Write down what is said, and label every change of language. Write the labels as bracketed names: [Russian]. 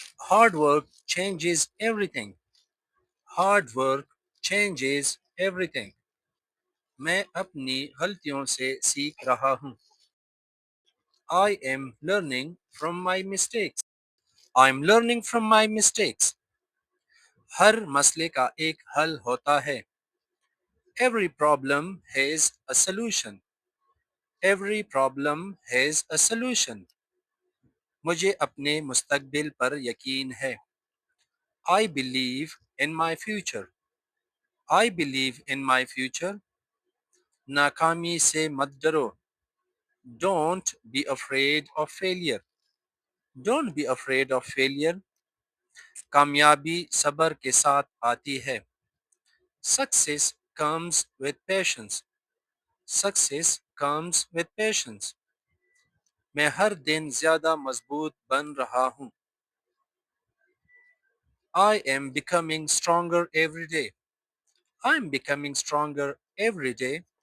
[English] Hard work changes everything. Hard work changes everything. [Hindi] मैं अपनी गलतियों से सीख रहा हूँ। [English] I am learning from my mistakes. I'm learning from my mistakes. [Hindi] हर मसले का एक हल होता है। [English] Every problem has a solution. Every problem has a solution. [Hindi] मुझे अपने मुस्तकबिल पर यकीन है। [English] I believe in my future. I believe in my future. [Hindi] नाकामी से मत डरो। [English] Don't be afraid of failure. Don't be afraid of failure. [Hindi] कामयाबी सब्र के साथ आती है। [English] Success comes with patience. Success comes with patience. [Hindi] मैं हर दिन ज्यादा मजबूत बन रहा हूँ। [English] I am becoming stronger every day. I am becoming stronger every day.